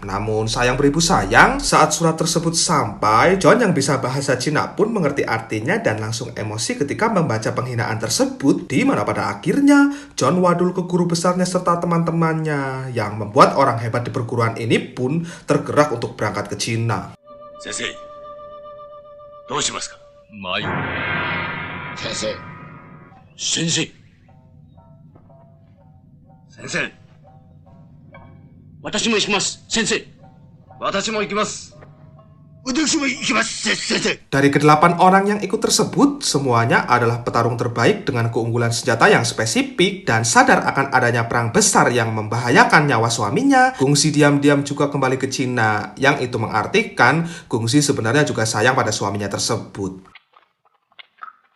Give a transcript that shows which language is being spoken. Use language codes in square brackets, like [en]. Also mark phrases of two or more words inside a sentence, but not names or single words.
[id] Namun sayang beribu sayang, saat surat tersebut sampai, John yang bisa bahasa Cina pun mengerti artinya dan langsung emosi ketika membaca penghinaan tersebut, di mana pada akhirnya John wadul ke guru besarnya serta teman-temannya, yang membuat orang hebat di perguruan ini pun tergerak untuk berangkat ke Cina. [ja] Sensei, どうしますか? Mayu. 先生。先生. Sensei. 私も行きます、先生。私も行きます。 [id] Dari ke-8 orang yang ikut tersebut, semuanya adalah petarung terbaik dengan keunggulan senjata yang spesifik, dan sadar akan adanya perang besar yang membahayakan nyawa suaminya, Kungsi diam-diam juga kembali ke Cina, yang itu mengartikan Kungsi sebenarnya juga sayang pada suaminya tersebut.